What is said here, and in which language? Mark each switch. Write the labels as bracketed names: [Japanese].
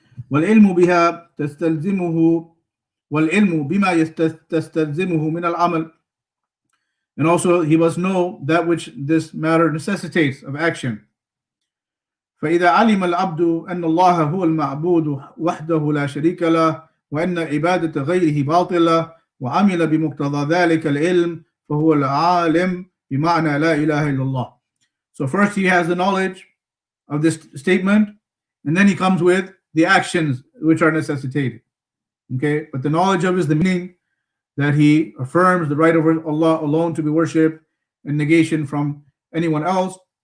[Arabic] والعلم بها تستلزمه والعلم بما تستلزمه من العمل. [English] And also he must know that which this matter necessitates of action. [Arabic] فإذا علم العبد أن الله هو المعبود وحده لا شريك له وأن عبادة غيره باطلة وعمل بمقتضى ذلك العلم فهو العالم بمعنى لا إله إلا الله. [English] So first he has the knowledge of this statement, and then he comes with the actions which are necessitated. Okay, but the knowledge of is the meaning, that he affirms the right of Allah alone to be worshipped and negation from anyone else.